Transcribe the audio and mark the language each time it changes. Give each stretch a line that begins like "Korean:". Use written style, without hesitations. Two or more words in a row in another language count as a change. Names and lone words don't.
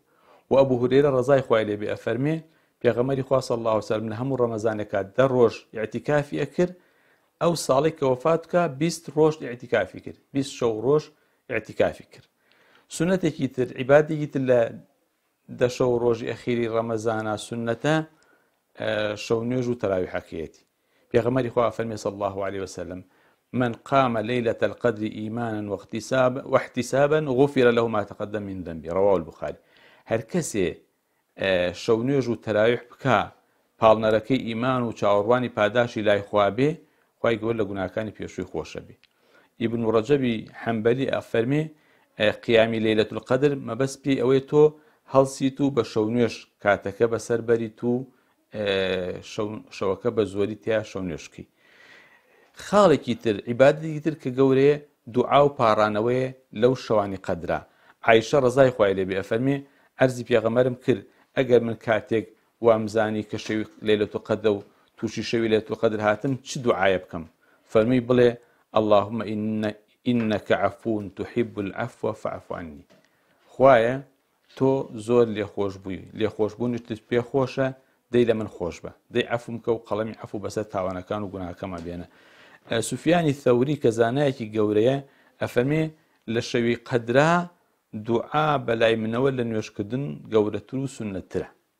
Central Kurdish: و ئەبوو هورەیرە ڕەزای خوای لێبێ ئەفەرمێ پێغەمبەری خوا
Arabic: صلی الله عەلەیه وسەلەم
Central Kurdish: لە هەموو ڕەمەزانێکا 10 ڕۆژ ئیعتیکافی کرد، ئەو ساڵی کە وەفات بکە 20 ڕۆژ ئیعتیکافی کرد، 20 شەو ڕۆژ ئیعتیکافی کرد. سونەتێکی تر، عیبادەتێکی تر لە شەو ڕۆژی ئەخیری ڕەمەزانە سونەتە شەو نوێژ و تەراویحەکەیەتی. پێغەمبەری خوا فەرمێ
Arabic: صلی الله عەلەیه وسەلەم من قام ليلة القدر إيمانا واحتسابا غفر له ما تقدم من ذنبه. رواه البخاري.
Central Kurdish: هەر کەسێ شەو نوێژ و تەراویح بکە پاڵنەرەکەی ئیمان و چاوەڕوانی پاداشی لای خوا بێ، خوای گەورە لە گوناهەکانی پێشووی خۆشە بێ. ئیبن ڕەجەبی حەمبەلی ئەفەرمێ قیامی لەیلەتول قەدر مەبەست پێی ئەوەیە تۆ هەڵسیت و بە شەو نوێژ کاتەکە بەسەر بەریت و شەوەکە بە زۆری تیا شەو نوێژکەی. خاڵێکی تر، عیبادەتێکی تر کە گەورەیە، دوعا و پاڕانەوەیە لەو شەوانی قەدرا. عایشە ڕەزای خوای لێبێ ئەفەرمێ عەرزی پێغەمبەرم کرد ئەگەر من کاتێک وامزانی کە شەوی لەیلەتول قەدرە و تووشی شەوی لەیلەتول قەدر هاتم چ دوعایە بکەم؟ فەرمووی بڵێ
Arabic: اللهم إنك عفو تحب العفو فاعف عني.
Central Kurdish: خوایە تۆ زۆر لێخۆشبوونیت پێ خۆشە، دەی لە من خۆش بە، دەی عەفوم کە و قەڵەمی عەفو بەسەر تاوانەکان و گوناهەکەمە بێنە. سوفیانی ثەوری کە زانایەکی گەورەیە ئەفەرمێ لە شەوی قەدرا دوعا بەلای منەوە لە نوێژکردن گەورەتر و سونەتترە.